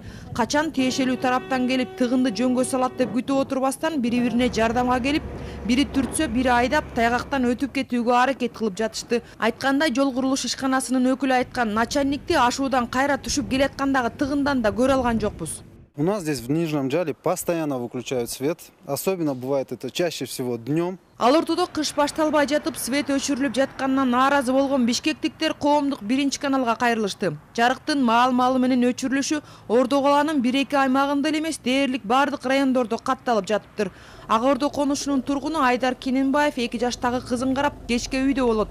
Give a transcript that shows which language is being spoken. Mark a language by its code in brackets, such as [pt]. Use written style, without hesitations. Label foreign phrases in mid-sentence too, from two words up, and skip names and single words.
[ky] Качан тиешелүү тараптан келип тыгынды жөнгө салат деп күтүп отурбастан бири-бирине жардамга келип, бири түртсө, бири айдап тайгактан өтүп кетүүгө аракет кылып жатышты. Айткандай жол курулуш ишканасынын өкүлү айткан начальникти ашуудан кайра түшүп келаткандагы тыгындан да көрө алган жокпуз. [ru] У нас здесь в Нижнем Джале постоянно выключают свет. Особенно бывает это чаще всего днем. [ky] Ал ортодо кыш башталбай жатып свет өчүрүлүп жатканынан нааразы болгон бишкектиктер коомдук 1-каналга кайрылышты. Жарыктын маал-маалы менен өчүрүлүшү Ордо калаанын 1-2 аймагында эле эмес, дээрлик бардык райондордо катталып жатыптыр. Ак Ордо конушунун тургуну Айдар Кененбаев 2 жаштагы кызын карап кечке үйдө болот.